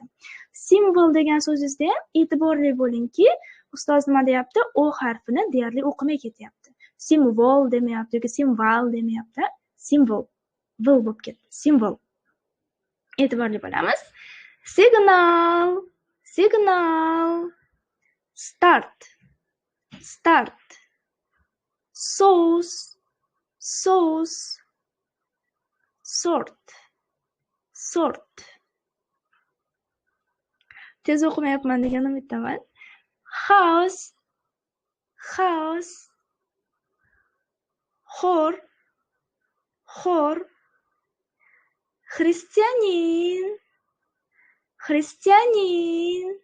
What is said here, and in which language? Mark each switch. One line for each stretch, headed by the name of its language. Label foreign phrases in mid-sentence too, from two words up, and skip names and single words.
Uzbek: Simvol degan so'zingizda ham e'tiborli bo'lingki, ustoz nima deyapti? O harfini deyarli o'qimay ketyapti. Simvol demayapti yoki simval demayapti. Simvol. Vol bo'lib ketdi. Simvol. E'tiborli bo'lamiz. Signal. Signal. Start. Start. Sauce. Sauce. Sort. Sort. Tez o'qimayapman degan umiddaman. House. House. Xor. Xor. Христианин. Христианин.